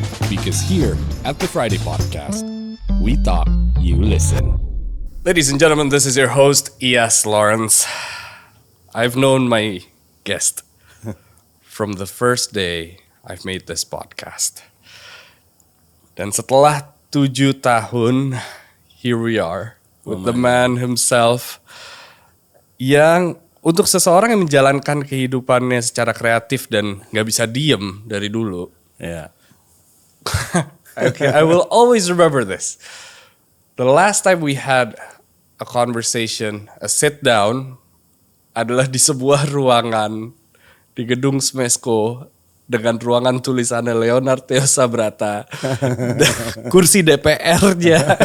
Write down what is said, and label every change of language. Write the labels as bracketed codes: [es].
[en] Because here at the Friday Podcast, we talk, you listen. Ladies and gentlemen, this is your host, E.S. Lawrence. I've known my guest from the first day I've made this podcast. [id] Dan setelah 7 tahun, [en] here we are with the man himself [id] yang untuk seseorang yang menjalankan kehidupannya secara kreatif dan gak bisa diem dari dulu. [en] Yeah. Okay, I will always remember this. The last time we had a conversation, a sit down, [id] adalah di sebuah ruangan di gedung Smesco dengan ruangan tulisannya Leonard Theo Sabrata, kursi DPR-nya.